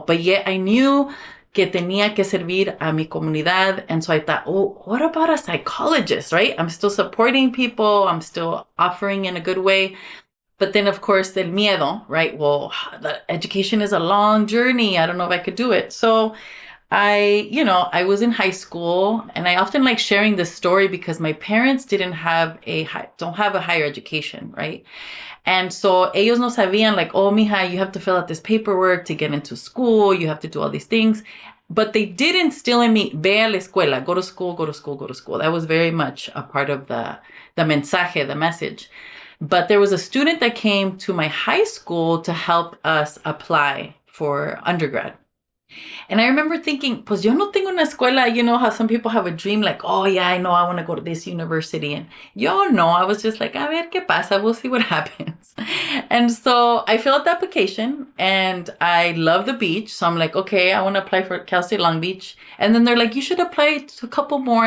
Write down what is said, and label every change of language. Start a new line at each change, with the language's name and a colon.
Spanish: But yet I knew que tenía que servir a mi comunidad.
English: And so I thought, what about a psychologist, right? I'm still supporting people. I'm still offering in a good way. But then, of course, el miedo, right? Well, the education is a long journey. I don't know if I could do it. So I was in high school, and I often like sharing this story because my parents don't have a higher education, right? And so ellos no sabían like, mija, you have to fill out this paperwork to get into school. You have to do all these things. But they did instill in me, ve a la escuela, go to school, go to school, go to school. That was very much a part of the mensaje, the message. But there was a student that came to my high school to help us apply for undergrad.
Spanish: And I remember thinking, pues yo no tengo una escuela.
English: You know how some people have a dream like, oh yeah, I know I want to go to this university. And yo no, I was just like, a ver qué pasa. We'll see what happens. And so I filled out the application and I love the beach. So I'm like, okay, I want to apply for Cal State Long Beach. And then they're like, you should apply to a couple more.